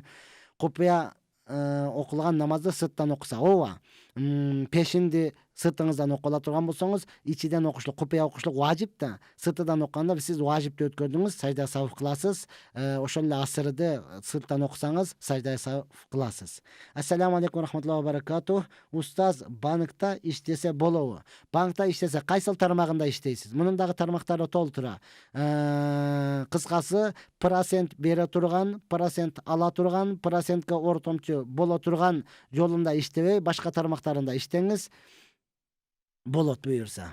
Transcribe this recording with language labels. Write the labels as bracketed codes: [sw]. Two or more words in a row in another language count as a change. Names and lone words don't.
[ky] Купуя окулган намазды сырттан окуса, ооба, пешинди сыртыңыздан окула турган болсоңуз, ичиден окушлук, купуя окушлук важип да. Сыртынан окуганда сиз важипти өткөрдүңүз, сажда саху кыласыз. Ошол эле асырды сырттан окусаңыз, сажда саху кыласыз. [ar] السلام عليكم رحمة الله وبركاته. [ky] Устаз, банкта иштесе болобу? Банкта иштесе кайсыл тармагында иштейсиз? Мунун дагы тармактары толтура. Кыскасы, процент бере турган, процент ала турган, процентке ортомчу боло турган жолунда иштебей, башка тармактарында иштеңиз болот буюрса.